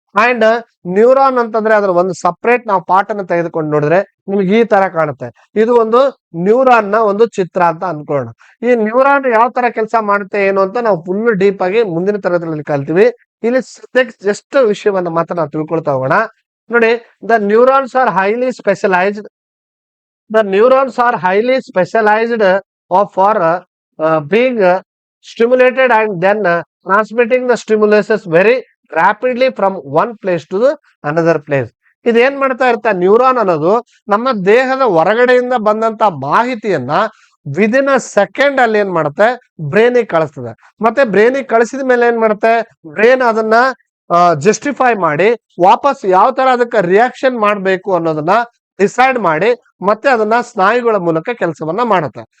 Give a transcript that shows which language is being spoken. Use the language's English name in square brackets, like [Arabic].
[Kannada] And neuron ಅಂತಂದ್ರೆ ಅದ್ರ ಒಂದು ಸಪರೇಟ್ ನಾವು ಪಾರ್ಟ್ ಅನ್ನು ತೆಗೆದುಕೊಂಡು ನೋಡಿದ್ರೆ ನಿಮ್ಗೆ ಈ ತರ ಕಾಣುತ್ತೆ. ಇದು ಒಂದು ನ್ಯೂರಾನ್ ನ ಒಂದು ಚಿತ್ರ ಅಂತ ಅನ್ಕೊಳ್ಳೋಣ. ಈ ನ್ಯೂರಾನ್ ಯಾವ ತರ ಕೆಲಸ ಮಾಡುತ್ತೆ ಏನು ಅಂತ ನಾವು ಫುಲ್ ಡೀಪ್ ಆಗಿ ಮುಂದಿನ ತರಗತಿಯಲ್ಲಿ ಕಲ್ತೀವಿ. ಇಲ್ಲಿ ಜಸ್ಟ್ ವಿಷಯವನ್ನ ಮಾತ್ರ ನಾವು ತಿಳ್ಕೊಳ್ತಾ ಹೋಗೋಣ. [English] ನೋಡಿ, the neurons are highly specialised. The neurons are highly specialized for being stimulated and then transmitting the stimuluses very rapidly from one place to the another place. [Kannada] ಇದು ಏನ್ ಮಾಡ್ತಾ ಇರುತ್ತೆ, ನ್ಯೂರಾನ್ ಅನ್ನೋದು ನಮ್ಮ ದೇಹದ ಹೊರಗಡೆಯಿಂದ ಬಂದಂತ ಮಾಹಿತಿಯನ್ನ [English] within a second [Kannada] ಅಲ್ಲಿ ಏನ್ ಮಾಡುತ್ತೆ ಬ್ರೈನಿಗೆ ಕಳಿಸ್ತದೆ. ಮತ್ತೆ ಬ್ರೈನಿಗೆ ಕಳಿಸಿದ ಮೇಲೆ ಏನ್ ಮಾಡುತ್ತೆ, ಬ್ರೈನ್ ಅದನ್ನ ಜಸ್ಟಿಫೈ ಮಾಡಿ ವಾಪಸ್ ಯಾವ ತರ ಅದಕ್ಕೆ ರಿಯಾಕ್ಷನ್ ಮಾಡ್ಬೇಕು ಅನ್ನೋದನ್ನ ಡಿಸೈಡ್ ಮಾಡಿ ಮತ್ತೆ ಅದನ್ನ ಸ್ನಾಯುಗಳ ಮೂಲಕ ಕೆಲಸವನ್ನ ಮಾಡುತ್ತೆ.